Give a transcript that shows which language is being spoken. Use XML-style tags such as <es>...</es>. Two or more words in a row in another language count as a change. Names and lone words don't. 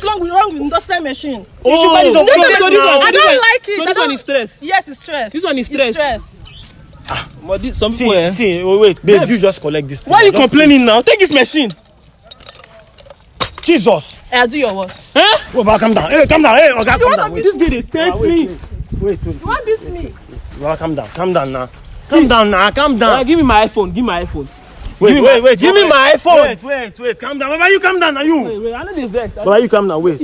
<en>is wrong with industrial machine? Oh, I don't like it. So this one is stress. Yes, it's stress. This one is It's stress. But some people, See, wait, babe, you just collect this thing. Why are you complaining now? Take this machine. Jesus! I'll do your worst. Huh? Go back, calm down. Hey, calm down. Hey, Oga, calm down. This girl, they tempt me. Wait. You want to beat me? Well, calm down now. Calm down. Give me my iPhone. Wait. Give me my iPhone. Wait. Calm down. Baba, you calm down now. You. Wait. I know this vex. Baba, you calm down. Wait.</en>